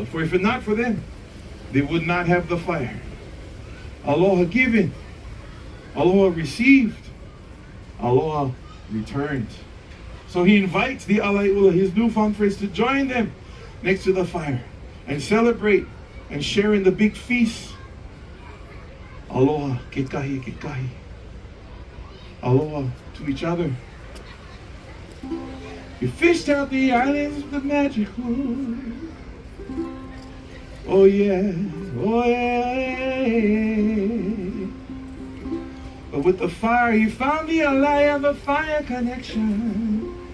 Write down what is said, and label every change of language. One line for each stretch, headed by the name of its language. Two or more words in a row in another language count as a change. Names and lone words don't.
English: For if it not for them, they would not have the fire. Aloha given, aloha received, aloha returned. So he invites the Alaiula, his newfound friends, to join them next to the fire and celebrate and share in the big feast.
Hawaiian: Aloha, kekahi, kekahi.
English: Aloha to each other. We fished out the islands of the magical. Oh yeah, oh yeah. But with the fire, he found the Alaya, the fire connection.